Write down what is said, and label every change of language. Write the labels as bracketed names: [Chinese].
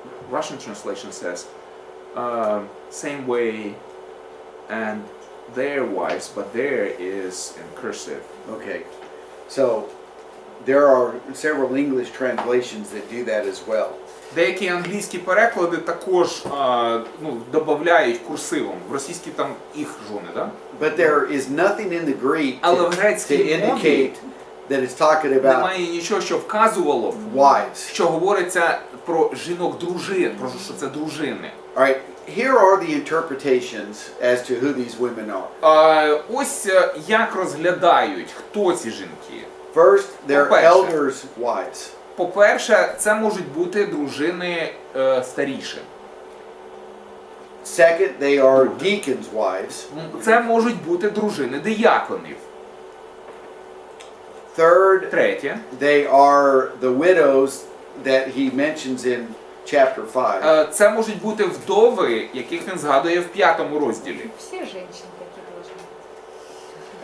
[English] Russian translation says same way and their wives, but there is in cursive. Okay. So there are several English translations that do that as well. [Ukrainian] Деякі англійські переклади також додають курсивом. В російській там їх жони, да? [English] But there is nothing in the Greek to indicate that it's talking about [Ukrainian] немає нічого, що вказувало, [English] wives. [Ukrainian] Що говориться про жінок-дружин, про що це дружини. [English] All right, here are the interpretations as to who these women are. [Ukrainian] Ось як розглядають, хто ці жінки. [English] First, they're elders' wives. [Ukrainian] По-перше, це можуть бути дружини старіші. [English] Second, they are deacons' wives. [Ukrainian] Це можуть бути дружини дияконів. [English] Third, [Ukrainian] третє, [English] they are the widows that he mentions in chapter 5. [Ukrainian] Це можуть бути вдови, яких він згадує в 5 розділі. [Russian] Все женщины такие должны быть.